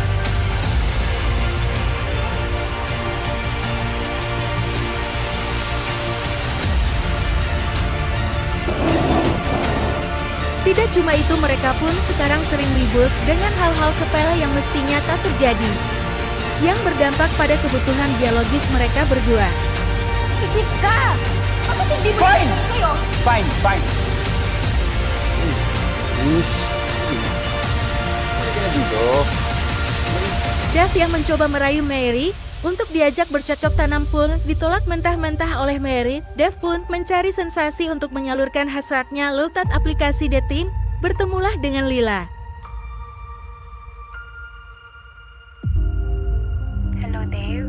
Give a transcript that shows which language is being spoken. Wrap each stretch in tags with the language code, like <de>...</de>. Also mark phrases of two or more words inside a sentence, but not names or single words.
<id>Tidak cuma itu, mereka pun sekarang sering ribut dengan hal-hal sepele yang mestinya tak terjadi, yang berdampak pada kebutuhan biologis mereka berdua.</id> <tl>Isip ka! Bakit hindi mo Fine! naman sa'yo? Fine. Dito.</tl> <id>Dave yang mencoba merayu Mary untuk diajak bercocok tanam pun ditolak mentah-mentah oleh Mary. Dave pun mencari sensasi untuk menyalurkan hasratnya lewat aplikasi dating. Bertemulah dengan Lila. Hello, Dave.</id>